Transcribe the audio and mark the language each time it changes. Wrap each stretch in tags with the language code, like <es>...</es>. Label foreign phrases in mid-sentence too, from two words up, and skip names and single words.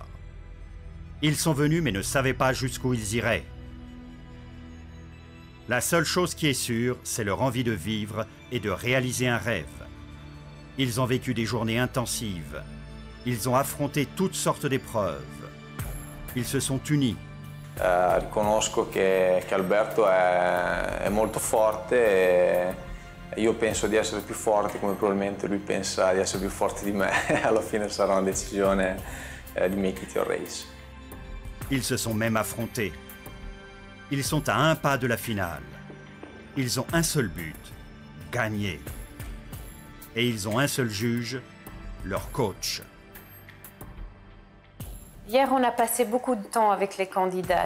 <fr>Ils sont venus mais ne savaient pas jusqu'où ils iraient. La seule chose qui est sûre, c'est leur envie de vivre et de réaliser un rêve. Ils ont vécu des journées intensives. Ils ont affronté toutes sortes d'épreuves. Ils se sont unis.</fr> <it>Riconosco che Alberto è molto forte Io penso di essere più forte, come probabilmente lui pensa di essere più forte di me. Alla fine sarà una decisione di</it> <en>make it your race.</en> <fr>Ils se sont même affrontés. Ils sont à un pas de la finale. Ils ont un seul but, gagner. Et ils ont un seul juge, leur coach. Hier, on a passé beaucoup de temps avec les candidats.</fr>